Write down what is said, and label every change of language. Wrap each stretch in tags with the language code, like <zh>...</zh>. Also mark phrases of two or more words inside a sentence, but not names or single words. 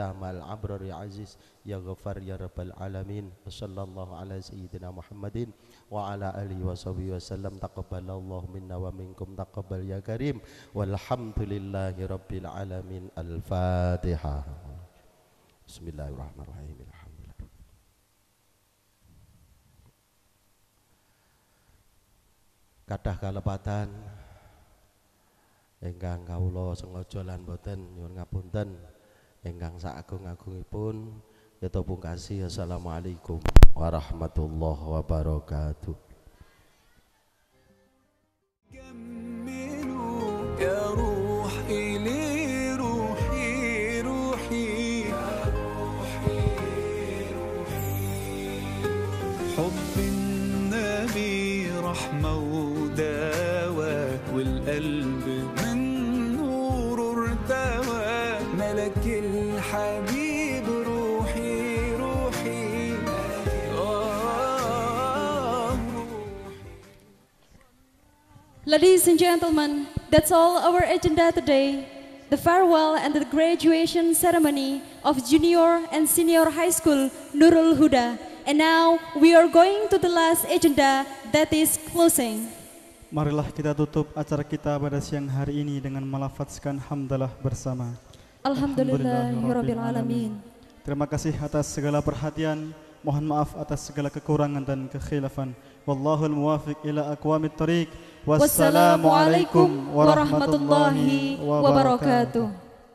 <ar>مع الأبرار العزيز يا غفار يا رب العالمين وصلى الله على سيدنا محمد وعلى آله وصحبه وسلم تقبل الله منا ومنكم تقبل يا كريم والحمد لله رب العالمين الفاتحة بسم الله الرحمن الرحيم الحمد لله</ar> <jv>kadah kalepatan ingkang kawula sengaja lan boten nyuwun ngapunten ingkang sagung-agungipun yata pungkasi</jv> <ar>السلام عليكم ورحمة الله وبركاته. يا روحي لروحي روحي حب النبي رحمة ودواء والقلب من نور ارتوى ملك الحبيب روحي روحي</ar> <en>Ladies and gentlemen, that's all our agenda today. The farewell and the graduation ceremony of junior and senior high school Nurul Huda. And now we are going to the last agenda, that is closing.</en> <id>Marilah kita tutup acara kita pada siang hari ini dengan melafazkan hamdalah bersama.</id> <ar>الحمد لله رب العالمين.</ar> <id>Terima kasih atas segala perhatian. Mohon maaf atas segala kekurangan dan kekhilafan.</id> <ar>والله الموفق إلى أقوم الطريق. والسلام عليكم ورحمة الله وبركاته.</ar>